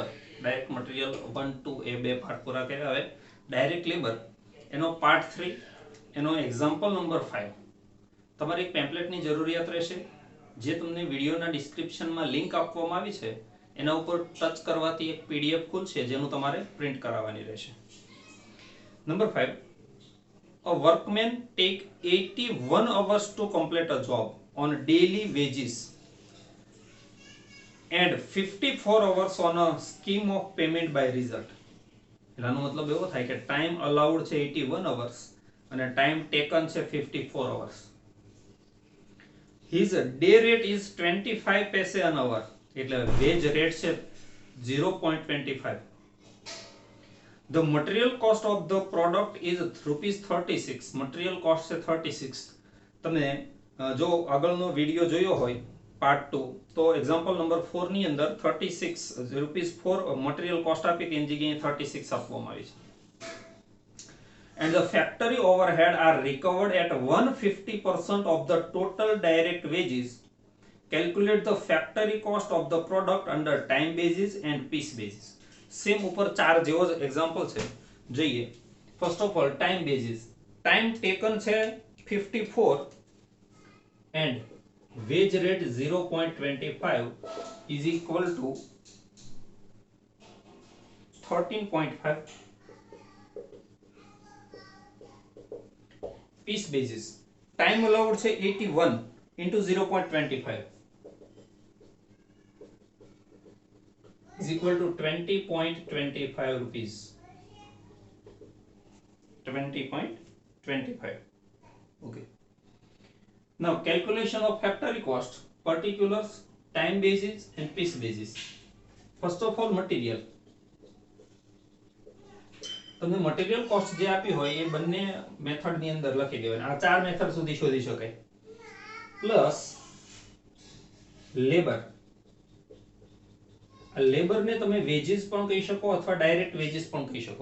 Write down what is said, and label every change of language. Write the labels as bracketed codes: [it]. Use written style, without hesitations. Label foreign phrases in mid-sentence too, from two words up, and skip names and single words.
[en] direct material [gu] 1 2 એ બે પાર્ટ પૂરા કર્યા. હવે [en] direct labour [gu] એનો પાર્ટ 3 એનો [en] example number 5. [gu] તમારે એક પેમ્પલેટની જરૂરિયાત રહેશે, જે તમને વિડીયોના ડિસ્ક્રિપ્શનમાં લિંક આપવામાં આવી છે. એના ઉપર ટચ કરવાથી એક પીડીએફ ખુલશે, જેનું તમારે પ્રિન્ટ કરાવવાની રહેશે. નંબર 5. [en] A workman take 81 hours to complete a job on daily wages and 54 hours on a scheme of payment by result. [gu] એનો મતલબ એવો થાય કે [en] time allowed [gu] છે 81 hours અને [en] time taken [gu] છે 54 hours. [en] His day rate is 25 paise an hour, [gu] એટલે [en] wage rate [gu] છે 0.25. [en] The material cost of the product is rupees 36. Material cost [gu] છે 36. તમે જો આગળનો વિડિયો જોયો હોય પાર્ટ 2 તો [en] example number 4 [gu] ની અંદર 36 રૂપીસ 4 [en] material cost [gu] આપી હતી, એની જગ્યાએ 36 આપવામાં આવી છે. [en] And the factory overhead are recovered at 150% of the total direct wages. Calculate the factory cost of the product under time basis and piece basis. [gu] સેમ ઉપર ચાર જેવો જ એક્ઝામ્પલ છે, જોઈએ. [en] first of all time basis. time taken છે 54 and wage rate 0.25 is equal to 13.5. piece basis. time allowed છે 81 into 0.25 is equal to 20.25 rupees. 20.25. Okay. Now calculation of factory cost, particulars, time basis and piece basis. First of all material. [gu] તમને મટીરીયલ કોસ્ટ જે આપી હોય એ બંને મેથડ ની અંદર લખી દેવાય. આ ચાર મેથડ સુધી શોધી શકાય. [en] plus labour. [gu] લેબર ને તમે વેજીસ પણ કહી શકો અથવા [en] direct wages [gu] પણ કહી શકો.